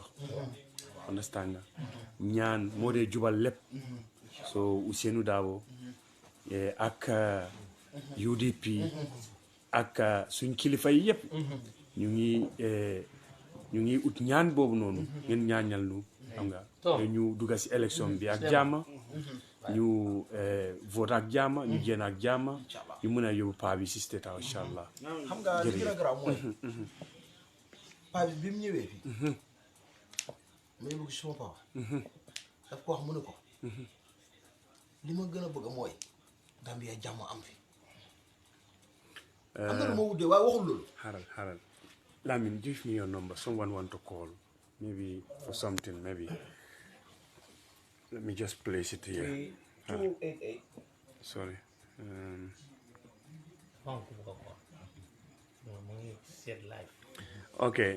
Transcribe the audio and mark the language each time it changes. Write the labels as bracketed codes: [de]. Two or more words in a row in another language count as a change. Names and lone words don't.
[wo] understand nga ñaan moo dee jubal lépp so Ousainou Darboe ak UDP ak suñ kilifa yi yëpp ñu ngi ut ñaan boobu noonu ngeen ñaanal ñu xam nga ñu dugga si élection bi ak jàmm ñu vote ak jàmm ñu génn ak jàmm ñu mën a yóbbu paa bi si [en] state house [ar] إن شاء الله [wo] xam nga li gën a garaaw mooy paa bi mu ñëwee fii mu bëgg suma paa daf ko wax mu ne ko li ma gën a bëgg mooy Gambia jàmm am fi am na lu ma wuddee waaye waxul loolu xaaral Lamin, [en] give me your number. Someone want to call, maybe for something, maybe. Let me just place it here. 288. Sorry. Okay.